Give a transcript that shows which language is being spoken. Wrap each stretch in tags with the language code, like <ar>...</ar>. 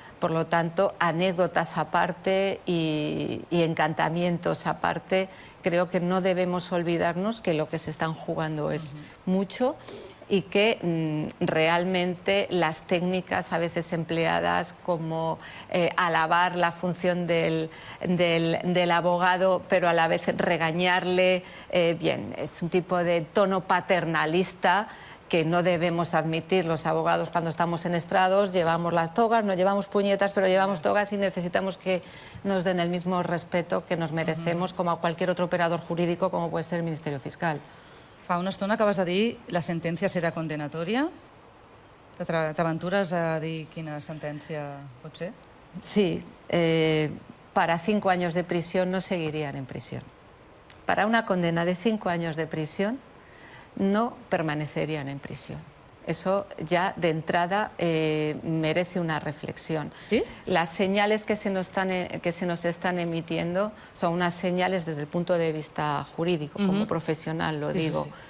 <es>Por lo tanto, anécdotas aparte y encantamientos aparte, creo que no debemos olvidarnos que lo que se están jugando es mucho y que realmente las técnicas a veces empleadas como alabar la función del abogado, pero a la vez regañarle, bien, es un tipo de tono paternalista que no debemos admitir los abogados cuando estamos en estrados. Llevamos las togas, no llevamos puñetas, pero llevamos togas y necesitamos que nos den el mismo respeto que nos merecemos como a cualquier otro operador jurídico, como puede ser el Ministerio Fiscal.</es> <ca>Fa una estona acabes de dir la sentència serà condenatòria. T'aventures a dir quina sentència pot ser?</ca> <es>Sí, para 5 años de prisión no seguirían en prisión. Para una condena de 5 años de prisión no permanecerían en prisión. Eso ya de entrada merece una reflexión. ¿Sí? Las señales que se nos están emitiendo son unas señales desde el punto de vista jurídico, como profesional lo digo. Sí.</es>